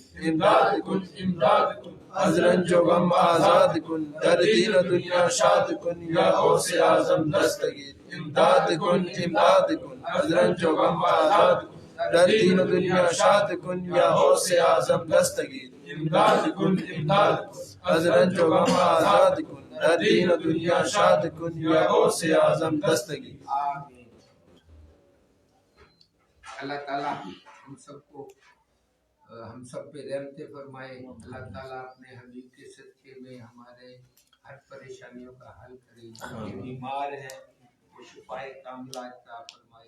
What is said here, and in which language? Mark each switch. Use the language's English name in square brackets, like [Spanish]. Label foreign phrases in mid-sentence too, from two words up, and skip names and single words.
[Persian] امداد کن از رنج و غم آزاد کن در دین و دنیا شاد کن یا غوث اعظم دستگیر. امداد کن از رنج و غم آزاد کن در دین و دنیا شاد کن یا غوث اعظم دستگیر. امداد کن از رنج و غم آزاد کن در دین و دنیا شاد کن یا غوث اعظم دستگیر. آمین. [Urdu] اللہ تعالیٰ ہم سب کو ہم سب پہ رحمت فرمائے. اللہ تعالیٰ اپنے حبیب کے صدقے میں ہمارے ہر پریشانیوں کا حل کرے. جو بیمار ہے وہ شفائے کاملہ عطا فرمائے.